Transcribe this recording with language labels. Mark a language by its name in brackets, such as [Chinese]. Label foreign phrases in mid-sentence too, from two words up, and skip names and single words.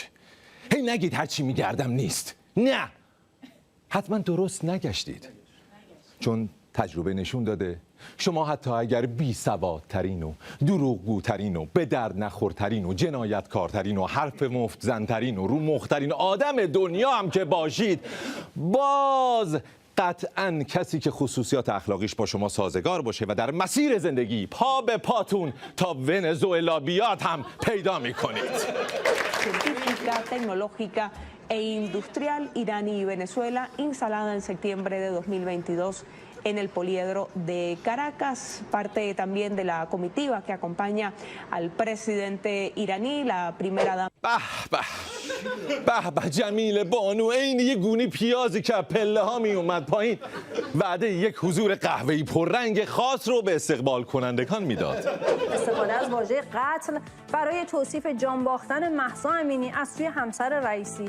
[Persian] هی نگید هرچی می‌گردم نیست. نه، حتما درست نگشتید، چون تجربه نشون داده شما حتی اگر بی سوادترین و دروغگوترین و به درد نخورترین و جنایتکارترین و حرف مفت زنترین و رو مخترین آدم دنیا هم که باشید، باز قطعاً کسی که خصوصیات اخلاقیش با شما سازگار باشه و در مسیر زندگی پا به پاتون تا ونزوئلا بیاد هم پیدا میکنید. [Spanish] e industrial iraní y Venezuela instalada en septiembre de 2022 en el poliedro de Caracas, parte también de la comitiva que acompaña al presidente iraní, la primera dama. [Persian] به جمیل بانو، این یه گونی پیازی که پله ها می اومد پایین وعده یک حضور قهوه‌ای پررنگ خاص رو به استقبال کنندگان میداد. استفاده از واژه قتل برای توصیف جان باختن مهسا امینی از سوی همسر رئیسی.